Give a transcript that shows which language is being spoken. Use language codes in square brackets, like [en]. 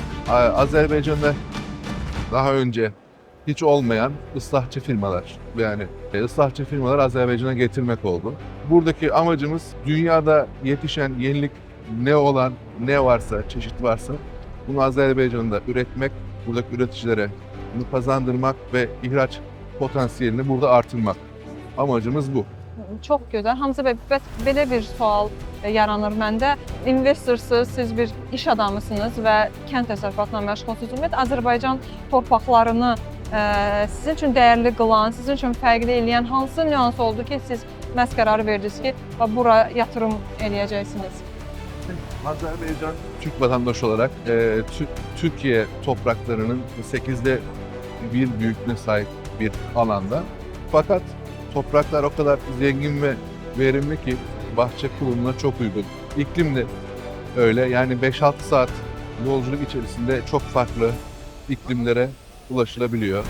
[tr] Azerbaycan'da daha önce hiç olmayan ıslahçı firmalar, yani ıslahçı firmalar Azerbaycan'a getirmek oldu. Buradaki amacımız dünyada yetişen yenilik ne varsa, çeşit varsa bunu Azerbaycan'da üretmek, buradaki üreticilere bunu kazandırmak ve ihraç potansiyelini burada artırmak. Amacımız bu. [az] Çox gözəl. Hamza bəy, bəs belə bir sual yaranır məndə. İnvestorsuz, siz bir iş adamısınız və kənd təsərrüfatla məşğulsunuz. Ümumiyyətlə Azərbaycan torpaqlarını sizin üçün dəyərli qılan, sizin üçün fərqli eləyən hansı nüans oldu ki, siz məhz qərarı verdiniz ki, bura yatırım eləyəcəksiniz? [tr] Azerbaycan Türk vatandaşı olarak Türkiye topraklarının 8'de 1 büyüklüğüne sahip bir alanda. Fakat topraklar o kadar zengin ve verimli ki bahçe kurulumuna çok uygun. İklim de öyle, yani 5-6 saat yolculuk içerisinde çok farklı iklimlere ulaşılabiliyor.